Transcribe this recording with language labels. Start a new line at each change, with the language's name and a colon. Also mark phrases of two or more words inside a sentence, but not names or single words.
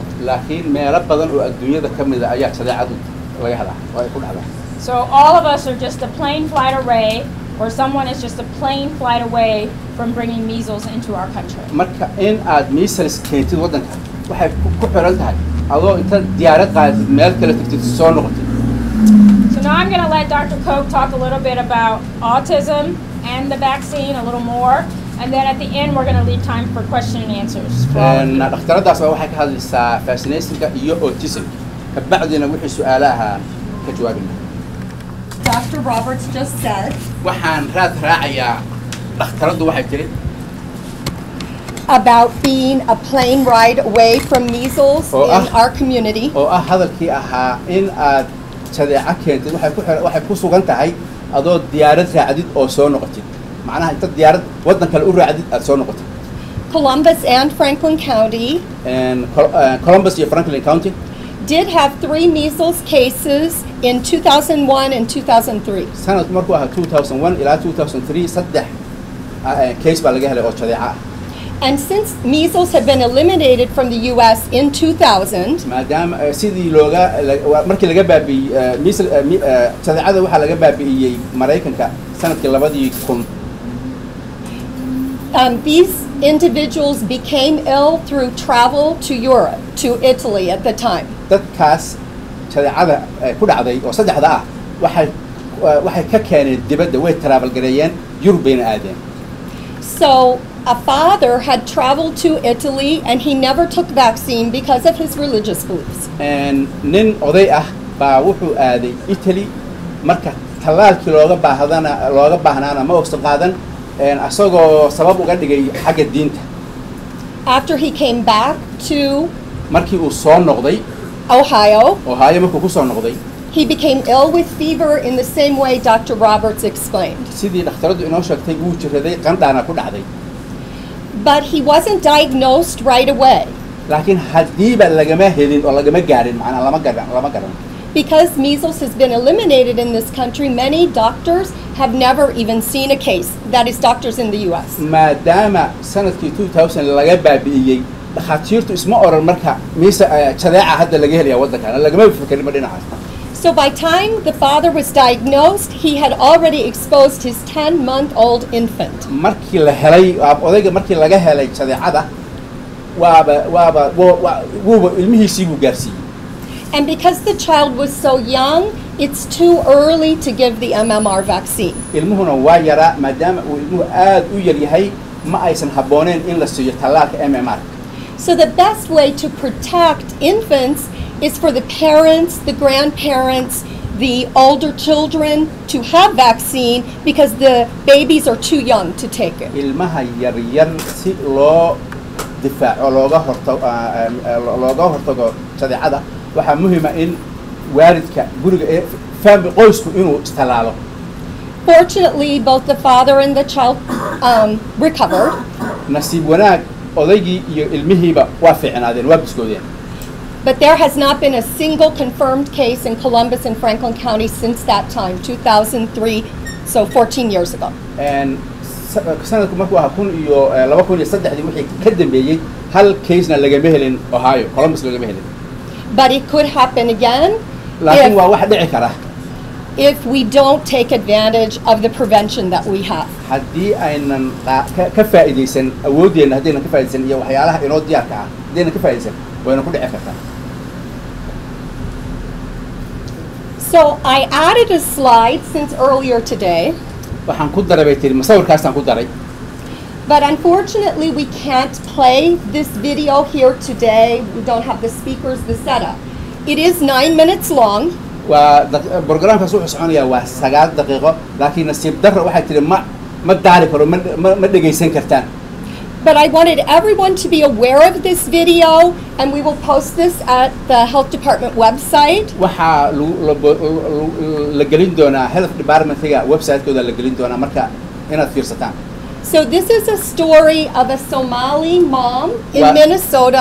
Somali: laakiin meelo badan oo adduunyada kamid ah ayaa tabiicadu laga helaa oo ay ku dhacdaa.
English: So all of us are just a plane flight away, or someone is just a plane flight away from bringing measles into our country.
Somali: marka in aad measles keentid wadanka waxay ku xiran tahay adoo inta diyaarad qaadid meel kale tagtid soo noqotid.
English: So now I'm going to let Dr. Koch talk a little bit about autism and the vaccine a little more, and then at the end we're going to leave time for question and answers.
Somali: dhakhtaradaas waxay ka hadlaysaa vaccinationka iyo autism kabacdina wixii su'aalaha ka jawaabina.
English: Dr. Roberts just said
Somali: waxaan raacayaa dhakhtaradu waxay tiri
English: about being a plane ride away from measles in our community.
Somali: oo hadalkii ahaa in aad jadeeca keentid waxay ku sugan tahay adoo diyaarad raacdid oo soo noqotid macnaha inta diyaarad wadan kale u raacdid aad soo noqotid
English: Columbus and Franklin County and Columbus and Franklin County did have 3 measles cases in 2001 and 2003.
Somali: sanad markuu ahaa 2001 ilaa 2003 saddex case baa laga helay oo jadeeca
English: And since measles have been eliminated from the U.S. in 2000,
Somali: maadaama sidii looga markii laga baabi'iyay measles jadeecada waxaa laga baabi'iyay Mareykanka sanadkii 2000
English: these individuals became ill through travel to Europe, to Italy at the time.
Somali: dadkaas jadeecada ku dhacday oo saddexda ah waxay ka keeneen dibadda way travel gareeyeen Yurub bayna aadeen
English: So a father had traveled to Italy and he never took vaccine because of his religious beliefs.
Somali: and nin oday ah baa wuxuu aaday Italy marka talaalkii looga baahnaana ma ogsan qaadan asagoo sabab uga dhigay xagga diinta
English: After he came back to
Somali: markii uu soo noqday
English: Ohio,
Somali: markuu ku soo noqday
English: he became ill with fever in the same way Dr. Roberts explained.
Somali: sidii dhakhtaradu inoo sheegtay wuu jiraday qandhaana ku dhacday
English: But he wasn't diagnosed right away
Somali: laakiin hadiiba lagama helin oo lagama gaarin macnaa lama garan
English: because measles has been eliminated in this country. Many doctors have never even seen a case. That is, doctors in the U.S.
Somali: maadaama sanadkii 2000 laga baabi'iyay dhakhaatiirtu isma oran marka jadeeca hadda laga helaya waddankan lagama fikirin ma dhinacaas
English: So by time the father was diagnosed, he had already exposed his 10-month-old infant.
Somali: markii la helay odayga markii laga helay jadeecada wuuba ilmihiisii buu gaarsiiyey
English: And because the child was so young, it's too early to give the MMR vaccine.
Somali: ilmuhuna waa yaraa maadaama uu ilmuhu aad u yar yahay ma aysan habbooneen in la siiyo tallaalka MMR
English: So the best way to protect infants is for the parents, the grandparents, the older children to have vaccine because the babies are too young to take it.
Somali: ilmaha yaryar si loo difaaco looga hortago jadeecada waxaa muhiima in waalidka guriga family qoysku inuu istallaalo
English: Fortunately, both the father and the child recovered.
Somali: nasiib wanaag odaygii iyo ilmihiiba waa fiicnaadeen waa biskoodeen
English: But there has not been a single confirmed case in Columbus and Franklin County since that time, 2003, so 14 years ago.
Somali: sanadku markuu ahaa 2003 wixii ka dambeeyey hal case-na lagama helin Ohio Columbus lagama helin
English: But it could happen again
Somali: laakiin waa wax dhici kara
English: if we don't take advantage of the prevention that we have.
Somali: haddii aynan ka faa'iidaysan awoodeenna haddaynan ka faa'iidaysan iyo waxyaalaha inoo diyaarka ah haddaynan ka faa'iidaysan wayna ku dhici kartaa
English: So I added a slide since earlier today,
Somali: waxaan ku daray bay tiri masawirkaasaan ku daray
English: but unfortunately we can't play this video here today. We don't have the speakers, the setup. It is 9 minutes long.
Somali: waa programkaas wuxuu soconayaa waa 9 daqiiqo laakiin nasiib darro waxay tiri ma daari karo ma dhegaysan kartaan
English: But I wanted everyone to be aware of this video, and we will post this at the Health Department website.
Somali: waxaa la gelin doonaa Health Department-ga website-kooda la gelin doonaa marka inaad fiirsataan
English: So this is a story of a Somali mom in Minnesota